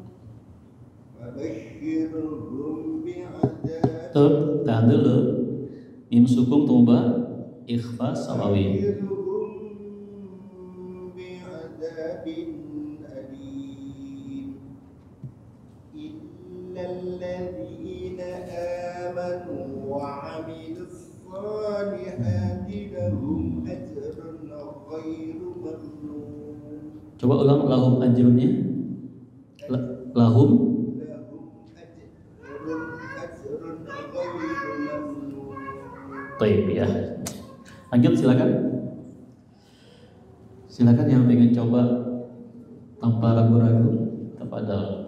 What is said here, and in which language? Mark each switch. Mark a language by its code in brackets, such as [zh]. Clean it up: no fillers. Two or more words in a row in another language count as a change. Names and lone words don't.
[ar] فبشرهم بعذاب. [id] Tuh, tahan dulu. Mim sukun tuba ikhfa sawawi. [ar] بعذاب أليم. إلا الذين آمنوا وعملوا الصالحات لهم أجر غير ممنون. [id] Coba ulang [ar] لهم أجر. Lahum أجر غير ممنون. [id] Baik ya. Lanjut silakan. Silakan yang pengen coba tanpa ragu-ragu kepada.